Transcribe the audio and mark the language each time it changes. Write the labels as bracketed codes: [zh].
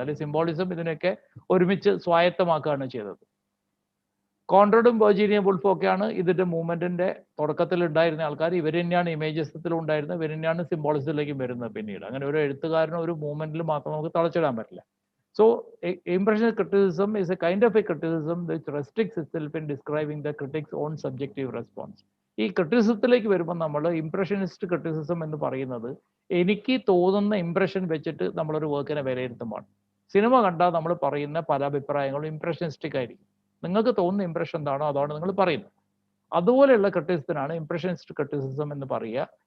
[ml] അല്ലെങ്കിൽ സിംബോളിസം ഇതിനൊക്കെ ഒരുമിച്ച് സ്വായത്തമാക്കുകയാണ് ചെയ്തത്. കോൺറഡും വെർജീനിയ വുൾഫും ഒക്കെയാണ് ഇതിന്റെ മൂവ്മെന്റിന്റെ തുടക്കത്തിൽ ഉണ്ടായിരുന്ന ആൾക്കാർ. ഇവർ തന്നെയാണ് ഇമേജസത്തിലും ഉണ്ടായിരുന്നത്, ഇവർ തന്നെയാണ് സിംബോളിസത്തിലേക്കും വരുന്നത് പിന്നീട്. അങ്ങനെ ഒരു എഴുത്തുകാരനും ഒരു മൂവ്മെന്റിൽ മാത്രം നമുക്ക് തളച്ചിടാൻ പറ്റില്ല. [en] So, impressionist criticism is a kind of a criticism which restricts itself in describing the critic's own subjective response. [ml] ഈ ക്രിറ്റിസിസത്തിലേക്ക് വരുമ്പോൾ നമ്മൾ ഇംപ്രഷനിസ്റ്റ് ക്രിറ്റിസിസം എന്ന് പറയുന്നത് എനിക്ക് തോന്നുന്ന ഇംപ്രഷൻ വെച്ചിട്ട് നമ്മളൊരു വർക്കിനെ വിലയിരുത്തുമ്പോൾ, സിനിമ കണ്ടാൽ നമ്മൾ പറയുന്ന പല അഭിപ്രായങ്ങളും ഇംപ്രഷനിസ്റ്റിക് ആയിരിക്കും. നിങ്ങൾക്ക് തോന്നുന്ന ഇംപ്രഷൻ എന്താണോ അതാണ് നിങ്ങൾ പറയുന്നത്. അതുപോലെയുള്ള ക്രിറ്റിസിസത്തിനാണ് ഇംപ്രഷനിസ്റ്റ് ക്രിറ്റിസിസം എന്ന് പറയുക.